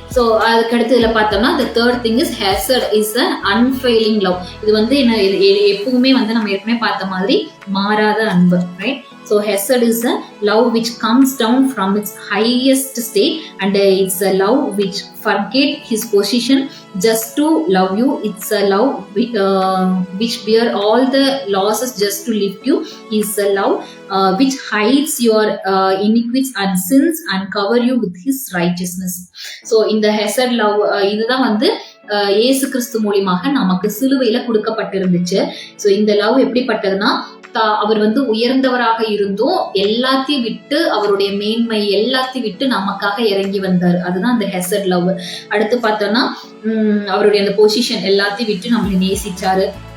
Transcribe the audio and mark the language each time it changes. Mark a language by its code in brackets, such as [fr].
[en] So [ta] அதுக்கு அடுத்து இதுல பார்த்தோம்னா [en] the third thing is hesed is an unfailing love. [ta] இது வந்து என்ன, எப்பவுமே வந்து நம்ம ஏற்கனவே பார்த்த மாதிரி மாறாத அன்பு, right? [en] So hesed is a love which comes down from its highest state, and it's a love which forget his position just to love you. It's a love which bear all the losses just to lift you. It's a love which hides your iniquities and sins and cover you with his righteousness. So in the hesed love [ta] இதுதான் வந்து இயேசு கிறிஸ்து மூலமாக நமக்கு சிலுவையில கொடுக்கப்பட்டிருந்துச்சு. So இந்த love எப்படிப்பட்டதுன்னா, அவர் வந்து உயர்ந்தவராக இருந்தும் எல்லாத்தையும் விட்டு, அவருடைய மேன்மை எல்லாத்தையும் விட்டு நமக்காக இறங்கி வந்தார். அதுதான் அந்த ஹெசட் லவ். அடுத்து பார்த்தோம்னா, அவருடைய அந்த பொசிஷன் எல்லாத்தையும் விட்டு நம்மளை நேசிச்சாரு.